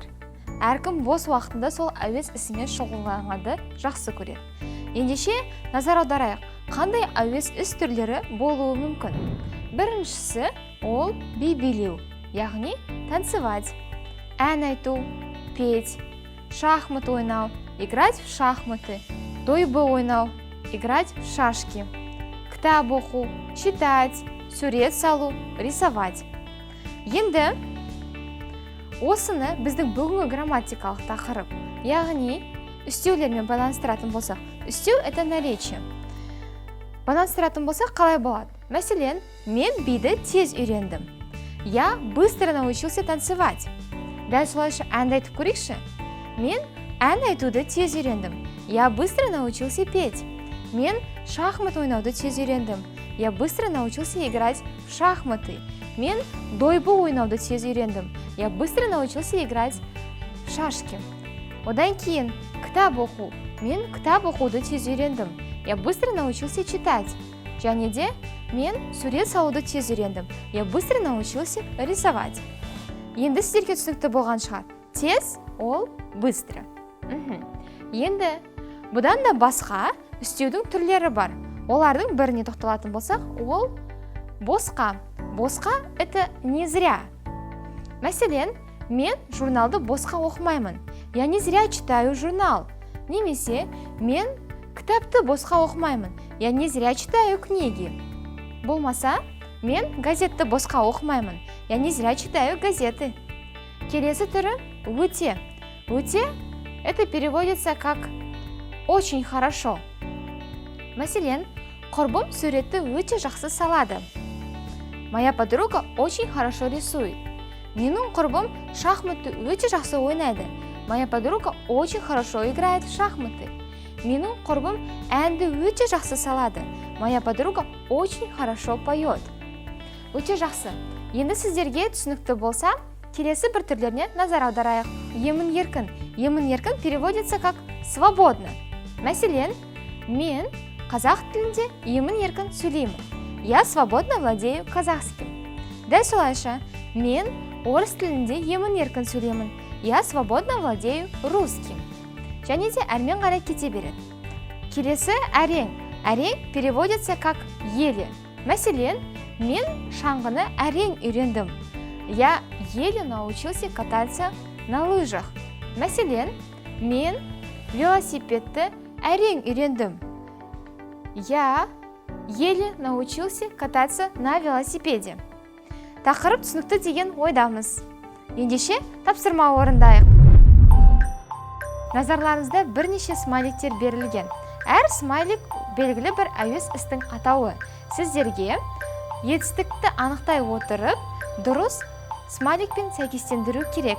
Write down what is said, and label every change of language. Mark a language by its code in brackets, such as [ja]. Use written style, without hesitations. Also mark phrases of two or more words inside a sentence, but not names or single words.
[kk] Әркім бос уақытында сол әуес ісімен шұғылдануды жақсы көреді. Ендеше назар аударайық, қандай әуес іс түрлері болуы мүмкін. Біріншісі ол би билеу, яғни танцевать, ән айту, петь, шахмат ойнау, [ru] играть в шахматы, [kk] дойбы ойнау, [ru] играть в шашки, [kk] кітап оқу, читать, сурет салу, рисовать. Енді осыны біздің бүгінгі грамматикалық тақырып, яғни үстеулермен байланыстыратын болсақ, үстеу [ru] это наречие. [kk] Байланыстыратын болсақ, қалай болады? Мәселен, мен биді тез үйрендім. [ru] Я быстро научился танцевать. [kk] Дәл солайша әнді айтып көрейікші. Мен ән айтуды тез үйрендім. [ru] Я быстро научился петь. [kk] Мен шахмат ойнауды тез үйрендім. [ru] Я быстро научился играть в шахматы. [kk] Мен дойбы ойнауды тез үйрендім. [ru] Я быстро научился играть в шашки. [kk] Одан кейін кітап оқу. Мен кітап оқуды тез үйрендім. [ru] Я быстро научился читать. [kk] Және де мен сурет салуды тез үйрендім. [ru] Я быстро научился рисовать. [kk] Енді сіздерге түсінікті болған шығар. Тез ол быстро. Енді бұдан да басқа үстеудің түрлері бар. Олардың біріне тоқталатын болсақ, ол босқа. [ru] Босқа это не зря. [kk] Мәселен, мен журналды босқа оқымаймын. [ru] Я не зря читаю журнал. [kk] Немесе, мен кітапты босқа оқымаймын. [ru] Я не зря читаю книги. [kk] Болмаса, мен газетті босқа оқымаймын. [ru] Я не зря читаю газеты. [kk] Келесі түрі өте. [ru] Өте это переводится как очень хорошо. [kk] Мәселен, құрбым суретті өте жақсы салады. [ru] Моя подруга очень хорошо рисует. [kk] Менің құрбым шахматты өте жақсы ойнайды. [ru] Моя подруга очень хорошо играет в шахматы. [kk] Менің құрбым әнді өте жақсы салады. [ru] Моя подруга очень хорошо поет. [kk] Өте жақсы. Енді сіздерге түсінікті болса, келесі бір түрлеріне назар аударайық. Емін-еркін. Емін-еркін [ru] переводится как свободно. [kk] Мәселен, мен қазақ тілінде емін-еркін сөйлеймін. [ru] Я свободно владею казахским. [kk] Дәл солайша, мен орыс тілінде емін-еркін сөйлеймін. [ru] Я свободно владею русским. [kk] Және де әрмен қарай кете береді. Келесі әрең. Әрең [ru] переводится как еле. [kk] Мәселен, мен шаңғыны әрең үйрендім. [ru] Я еле научился кататься на лыжах. [kk] Мәселен, мен велосипедті әрең үйрендім. [ru] Я еле научился кататься на велосипеде. [kk] Тақырып түсінікті деген ойдамыз. Ендеше тапсырма орындайық. Назарларыңызда бірнеше смайликтер берілген. Әр смайлик белгілі бір әуес істің атауы. Сіздерге етістікті анықтай отырып, дұрыс смайликпен сәйкестендіру керек.